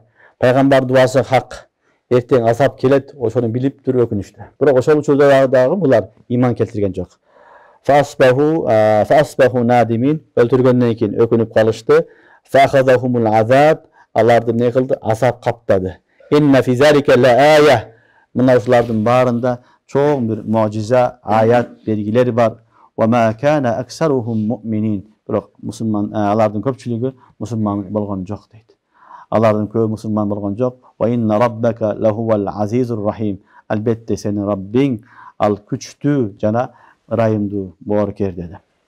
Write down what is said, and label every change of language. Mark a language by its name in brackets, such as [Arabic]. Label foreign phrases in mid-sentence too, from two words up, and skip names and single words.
[Kyrgyz] Пайгамбар дуасы хак. Эртең азап келет, ошону билип туруп өкүнүштү. Бирок ошол учурда дагы булар иман келтирген жок. [Arabic] فأصبحوا نادمين. [Kyrgyz] Өлтүргөндөн кийин өкүнүп калышты. [Arabic] فأخذهم العذاب. [Kyrgyz] Аларды не кылды? Азап каптады. [Arabic] إن في ذلك لآية. [Kyrgyz] Мына ушулардын баарында чоң бир мужиза, аят, белгилер бар. [Arabic] وما كان أكثرهم مؤمنين. [Kyrgyz] Бирок мусулман, алардын көпчүлүгү мусулман болгон жок дейт. Алардын көбү мусулман болгон жок. [Arabic] وإن ربك لهو العزيز الرحيم. [Kyrgyz] Албетте сенин Раббиң ал күчтүү жана ырайымдуу боорукер деди.